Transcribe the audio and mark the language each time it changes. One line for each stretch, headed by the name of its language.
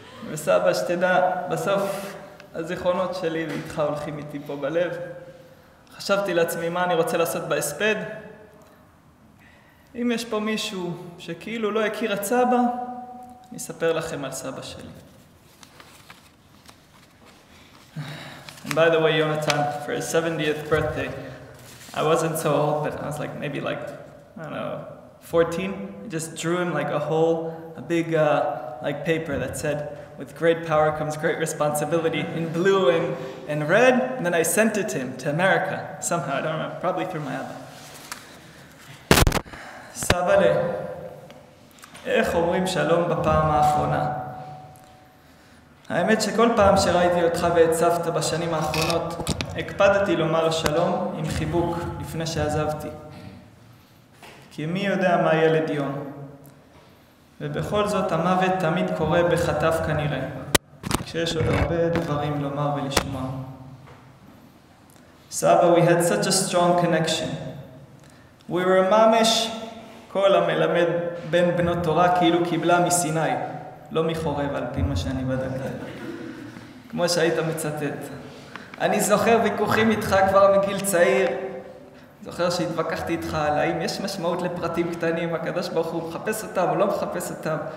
Hebrew: וסבא, שתדע, בסוף הזיכרונות שלי ואיתך הולכים איתי פה בלב. חשבתי לעצמי מה אני רוצה לעשות בהספד. אם יש פה מישהו שכאילו לא הכיר את סבא, אני אספר לכם על סבא שלי.
English: And by the way, Yonatan, for his 70th birthday, I wasn't so old, but I was like maybe I don't know, 14. I just drew him like a big like paper that said, with great power comes great responsibility, in blue and red, and then I sent it to him, to America, somehow, I don't remember, probably through my Abba.
Hebrew: סבאלה, איך אומרים שלום בפעם האחרונה? האמת שכל פעם שראיתי אותך ואת סבתא בשנים האחרונות, הקפדתי לומר שלום עם חיבוק לפני שעזבתי. כי מי יודע מה ילד יום. ובכל זאת המוות תמיד קורה בחטף כנראה, כשיש עוד הרבה דברים לומר ולשמוע.
English: סבא, we had such a strong connection. We were
Hebrew: ממש כל המלמד בין בנות תורה כאילו קיבלה מסיני, לא מחורב על פי מה שאני בדקתי. כמו שהיית מצטט. אני זוכר ויכוחים איתך כבר מגיל צעיר, זוכר שהתווכחתי איתך על האם יש משמעות לפרטים קטנים, הקדוש ברוך הוא מחפש אותם או לא מחפש אותם.